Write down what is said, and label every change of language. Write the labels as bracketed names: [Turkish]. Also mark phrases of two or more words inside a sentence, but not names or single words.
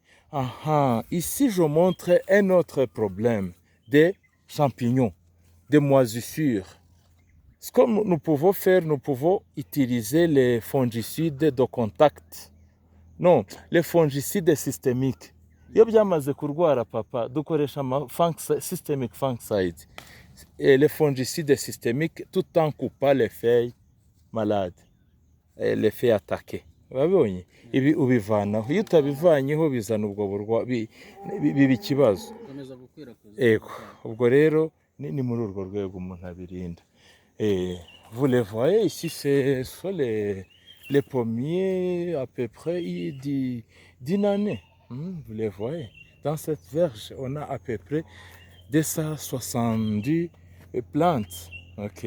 [French] Ici, je montre un autre problème des champignons, des moisissures. Ce que nous pouvons faire, nous pouvons utiliser les fongicides de contact. Non, les fongicides systémiques. [Kinyarwanda] Iyo byamaze kurwara papa, dukoresha [English] systemic fungicide. [French] Et les fongicides systémiques tout en coupant les feuilles malades, les feuilles attaquées. [Kinyarwanda] Babonye ibi ubivanaho, iyo utabivanyeho bizana ubwo biba ikibazo. Ego, ubwo rero ni muri urwo rwego umuntu abirinda. [French] Vous les voyez ici, ce sont les pommiers à peu près d'une année. Vous les voyez. Dans cette verge, on a à peu près 270 plantes. Ok.